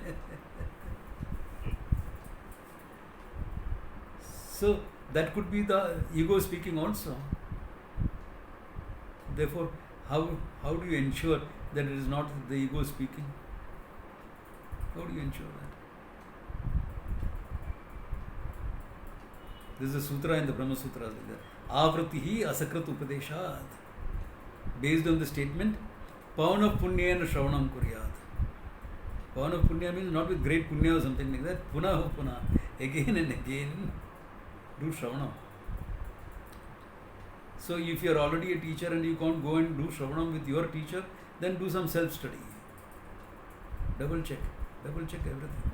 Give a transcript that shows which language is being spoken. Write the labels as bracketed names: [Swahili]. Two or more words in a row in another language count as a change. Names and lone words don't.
[English] So that could be the ego speaking also. Therefore, how do you ensure that it is not the ego speaking? How do you ensure that? There is a sutra in the Brahma Sutras like that. [Sanskrit] Avratihi asakrat upadeshat. [English] Based on the statement, [Sanskrit] Pavana punyena shravanam kuryat. Pavana punya [English] means not with great punya or something like that. [Sanskrit] Punah punah. [English] Again and again. Do shravanam. So if you are already a teacher and you can't go and do shravanam with your teacher, then do some self-study. Double check everything.